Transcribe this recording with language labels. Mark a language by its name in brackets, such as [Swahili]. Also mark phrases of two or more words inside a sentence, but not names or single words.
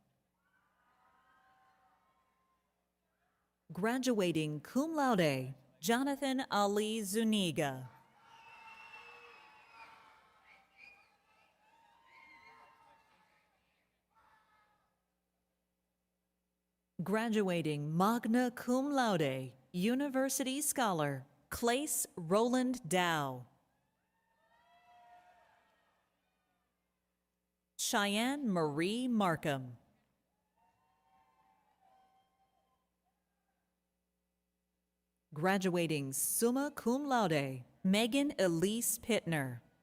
[English] Graduating [Latin] cum laude, [English] Jonathan Ali Zuniga. Graduating [Latin] magna cum laude, [English] University Scholar, Clace Roland Dow. Cheyenne Marie Markham. Graduating [Latin] summa cum laude, [English] Megan Elise Pittner.